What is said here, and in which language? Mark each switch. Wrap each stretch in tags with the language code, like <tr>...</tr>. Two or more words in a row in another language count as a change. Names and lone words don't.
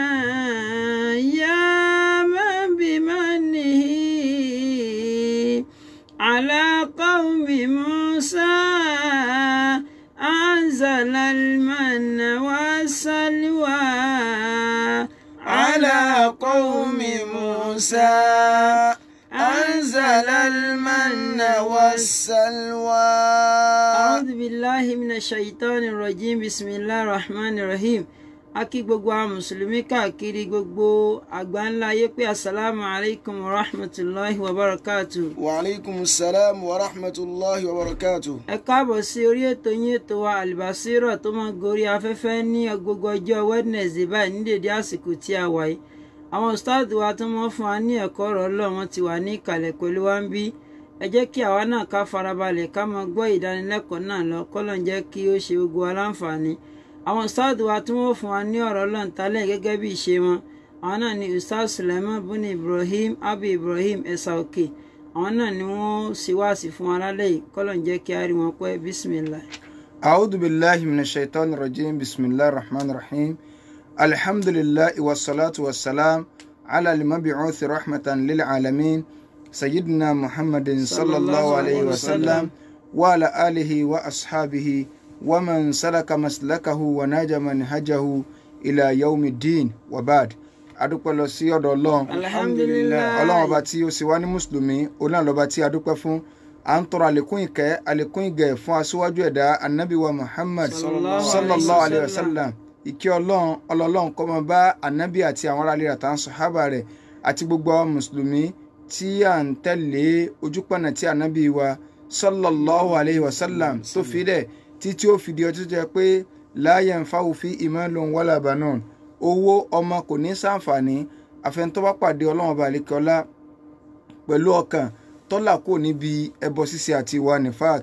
<ar>يا من بمنه على قوم موسى أنزل المن والسلوى على قوم موسى أنزل المن والسلوى. أعوذ بالله من الشيطان الرجيم بسم الله الرحمن الرحيم.</ar> <yo>Akí gbogbo àwọn mùsùlùmí káàkiri gbogbo àgbáńlá ayé pé</yo> <ar>السلام عليكم ورحمة الله وبركاته. وعليكم السلام ورحمة الله وبركاته.</ar> <yo>Ẹ káàbọ̀ sí orí ètò yín ètò wa Al-Basira tó máa gorí afẹ́fẹ́ ní gbogbo ọjọ́ Wednesday báyìí ní dédé àsìkò tí a wà yìí. Àwọn ustaad wa tó máa fún wa ní ẹ̀kọ́ ọ̀rọ̀ Ọlọ́run wọn ti wà ní ìkàlẹ̀ pẹ̀lú wa ń bí. Ẹ jẹ́ kí àwa náà ká farabalẹ̀ ká máa gbọ́ ìdánilẹ́kọ̀ọ́ náà lọ k'Ọlọ́run jẹ́ kí ó ṣe gbogbo wa láǹfààní. Àwọn ustaad wa tí wọ́n fún wa ní ọ̀rọ̀ Ọlọ́run tálẹ̀ gẹ́gẹ́ bí ìṣe wọn àwọn náà ni Ustaz Sulaiman bin Ibrahim Abi Ibrahim Ẹ̀sàòkè àwọn náà ni wọ́n sì wáàsí fún wa lálẹ́ yìí k'Ọlọ́run jẹ́ kí a rí wọn pẹ́ bismillah.</yo> <ar>أعوذ بالله من الشيطان الرجيم بسم الله الرحمن الرحيم الحمد لله والصلاة والسلام على المبعوث رحمة للعالمين سيدنا محمد صلى الله عليه وسلم وعلى آله وأصحابه ومن سلك مسلكه ونجا منهجه إلى يوم الدين وبعد.</ar> <yo>adúpẹ́ lọ sí ọ̀dọ̀ Ọlọ́run alhamdulillah Ọlọ́run ọba tí ó sì wá ní mùsùlùmí Ọlọ́run lọ́ba tí adúpẹ́ fún à ń tọrọ àlékún ìkẹ́ àlékún ìgẹ̀ fún aṣíwájú ẹ̀dá Ànábì wa Muhammad</yo> <ar>صلى الله عليه وسلم.</ar> <yo>ìkẹ́ Ọlọ́run kó máa bá Ànábì àti àwọn ará ilé rẹ̀ àtàwọn sàhábà rẹ̀ àti gbogbo àwọn mùsùlùmí tí à ń tẹ̀lé ojúpọ̀nà tí Ànábì wa</yo> <ar>صلى الله عليه وسلم</ar> <yo>tó fi dẹ̀ títí ó fìdí ọjọ́ jẹ́ pé</yo> <ar>لا ينفع في مال ولا بنون</ar> <yo>owó ọmọ kò ní ṣàǹfààní àfẹnutọ́ bá pàdé Ọlọ́run ọba àlékọ́lá pẹ̀lú ọkàn tọ́lá kò níbi ẹbọ ṣíṣe àti ìwà nifaq.</yo>